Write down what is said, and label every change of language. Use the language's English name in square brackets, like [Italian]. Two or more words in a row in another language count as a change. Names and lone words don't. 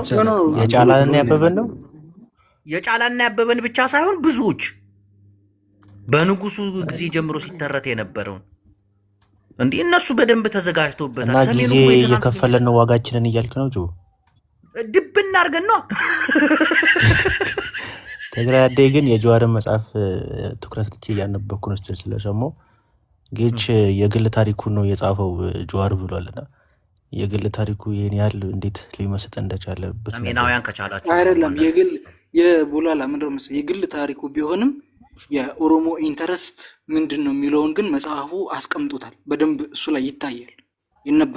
[Amharic] የጫላንና ያበበን ነው። የጫላንና ያበበን ብቻ ሳይሆን ብዙዎች በንጉሱ ጊዜ ጀምሮ ሲተረት የነበረውን እንዲህ እነሱ በደንብ ተዘጋጅተውበታል። እና ጊዜ እየከፈለን ነው ዋጋችንን እያልክ ነው ጆ? ድብና አድርገን ነው። ትግራይ ዓዲ ግን የጀዋርን መጽሐፍ ትኩረት ሰጥቼ እያነበብኩ ነው ስለሰማሁ። ጌች የግል ታሪኩን ነው የጻፈው ጀዋር ብሏልና የግል ታሪኩ ይሄን ያህል እንዴት ሊመስጥ እንደቻለበት ሰሜናውያን ከቻላችሁ አይደለም የቡላላ ምንድነው መሰለኝ የግል ታሪኩ ቢሆንም የኦሮሞ ኢንተረስት ምንድን ነው የሚለውን ግን መጽሐፉ አስቀምጦታል በደንብ እሱ ላይ ይታያል። ይነበባል።